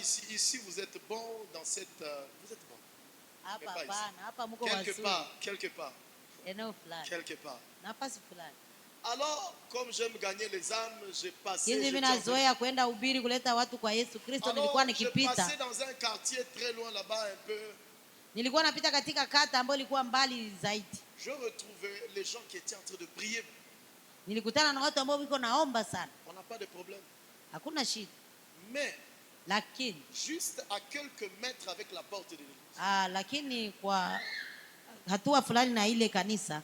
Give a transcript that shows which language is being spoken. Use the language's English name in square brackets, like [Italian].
[French] Ici vous êtes bon dans cette vous êtes bon. [Swahili] Hapa mko wazuri. [French] Quelque part. [Swahili] Eneo fulani. [French] Quelque part. [Swahili] Nafasi fulani. [French] Alors comme j'aime gagner les âmes, j'ai passé. [Swahili] Hizi mimi nazoea kwenda ubiri kuleta watu kwa Yesu Kristo. Nilikuwa nikipita. [French] J'ai passé dans un quartier très loin là-bas un peu. [Swahili] Nilikuwa napita katika kata ambayo ilikuwa mbali zaidi. [French] Je retrouvais les gens qui étaient en train de prier. [Swahili] Nilikutana na watu ambao wiko naomba sana. [French] On n'a pas de problème. [Swahili] Hakuna shida. [French] Mais [Swahili] lakini [French] juste à quelques mètres avec la porte de l'église, [Swahili] lakini kwa hatua fulani na ile kanisa